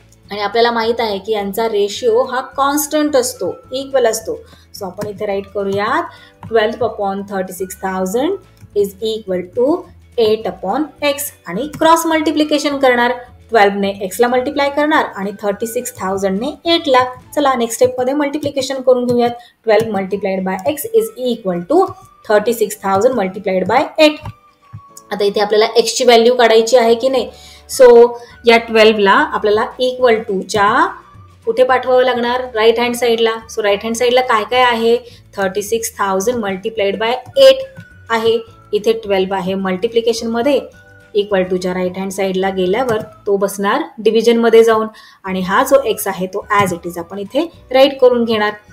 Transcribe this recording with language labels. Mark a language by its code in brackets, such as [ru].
[mr] आणि आपल्याला माहित आहे की यांचा रेशिओ हा कॉन्स्टंट असतो, इक्वल असतो. सो आपण इथे राईट करूयात 12/36,000 [en] is equal to [mr] 8/x आणि क्रॉस मल्टिप्लिकेशन करणार. 12 ने x ला मल्टिप्लाय करणार आणि 36,000 ने 8 ला. चला नेक्स्ट स्टेप मध्ये मल्टिप्लिकेशन करून घेऊयात. [en] 12 multiplied by x is equal to 36,000 multiplied by 8. [mr] आता इथे आपल्याला x ची व्हॅल्यू काढायची आहे की नाही. सो या 12 ला आपल्याला इक्वल टू च्या कुठे पाठवावं लागणार राईट हँड साईडला. सो राईट हँड साईडला काय काय आहे 36,000 मल्टिप्लाइड बाय 8 आहे. इथे 12 आहे मल्टिप्लिकेशन मध्ये, इक्वल टूच्या राईट हँड साईडला गेल्यावर तो बसणार डिव्हिजन मध्ये जाऊन आणि हा जो x आहे तो [en] as it is [mr] आपण इथे राईट करून घेणार.